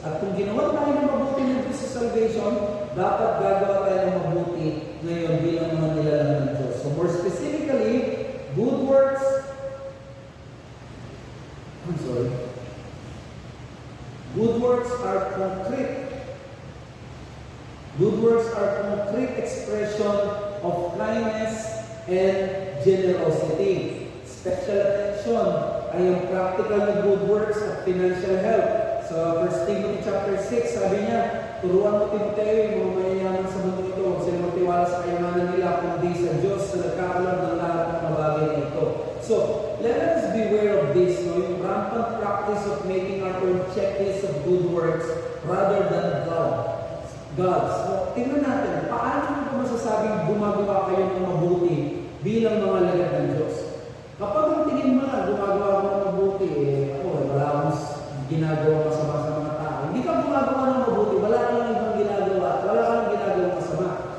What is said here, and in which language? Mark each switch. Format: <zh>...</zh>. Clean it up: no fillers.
<tl>At kung ginawa tayo ng mabuti ng Diyos sa salvation, dapat gagawa tayo ng mabuti ngayon bilang mga nilalang ng Diyos.</tl> <en>So more specifically, good works, good works are concrete. Good works are concrete expression of kindness and generosity. Special attention ay ang practical na good works at financial help.</en> <tl>So 1 Timothy chapter 6, sabi niya, turuan mo Timoteo, yung mga mayayaman sa mundo ito, huwag sila magtiwala sa kayamanan nila, kundi sa Diyos na nagkakalam ng lahat ng bagay na ito.</tl> <en>So, let us beware of this, no? Yung rampant practice of making our own checklist of good works rather than God's.</en> <tl>So, tingnan natin, paano mo masasabing gumagawa kayo ng mabuti bilang mga alagad ng Diyos? Kapag ang tingin mo na gumagawa mo ng mabuti, wala akong ginagawa masama sa mga tao. Hindi ka gumagawa ng mabuti, wala ka lang ibang ginagawa, wala ka lang ginagawa masama.</tl>